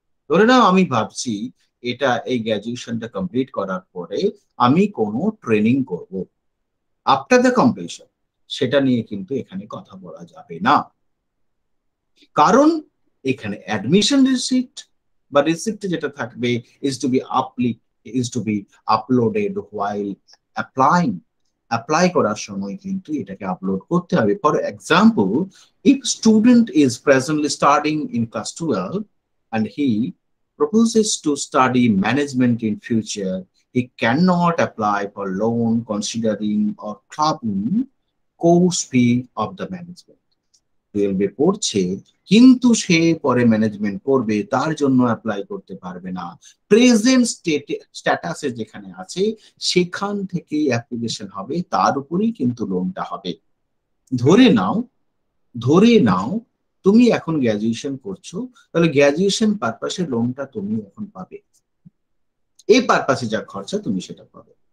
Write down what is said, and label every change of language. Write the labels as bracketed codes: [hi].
[bn] ধরে নাও আমি ভাবছি এটা এই গ্র্যাজুয়েশনটা কমপ্লিট করার পরে আমি কোনো ট্রেনিং করব, [en] after the completion, [bn] সেটা নিয়ে কিন্তু এখানে কথা বলা যাবে না। কারণ এখানে অ্যাডমিশন রিসিপ্ট বা রিসিপ্ট যেটা থাকবে [en] Is to be uploaded while applying. [bn] Apply করার সময় কিন্তু এটাকে আপলোড করতে হবে। [en] For example, if student is presently studying in class 12 and he proposes to study management in future, he cannot apply for loan considering or clubbing course fee of the management। [bn] 12 পড়ছে কিন্তু সে পরে management করবে, তার জন্য apply করতে পারবে না। Present স্ট্যাটাসে যেখানে আছে সেখান থেকেই অ্যাপ্লিকেশন হবে, তার উপরেই কিন্তু লোনটা হবে। ধরে নাও তুমি এখন গ্র্যাজুয়েশন করছো, তাহলে গ্র্যাজুয়েশন পারপাসে লোনটা তুমি এখন পাবে, এই পারপাসে যা খরচা তুমি সেটা পাবে।